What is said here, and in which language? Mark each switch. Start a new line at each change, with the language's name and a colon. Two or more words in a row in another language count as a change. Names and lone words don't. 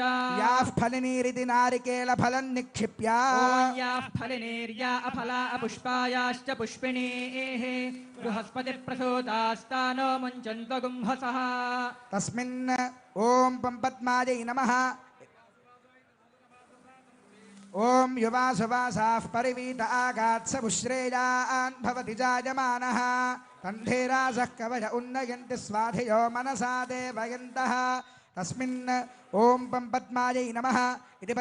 Sanskrit: याः फलिनीरिति नारिकेलफलं निक्षिप्य याः फलिनीर्या अफला अपुष्पायाश्च पुष्पिणीः बृहस्पतिप्रसूतास्तानो मुञ्चन्त्वगुम्भसः तस्मिन् ॐ पद्मायै नमः ఓం యువాసువాసాః పరివీత ఆగాత్సముశ్రేయాన్ భవతి జాయమానః తంధేరాసః కవయ ఉన్నయంతి స్వాధియో మనసా దేవయంతః తస్మిన్ ఓం పద్మాయై నమః ఇది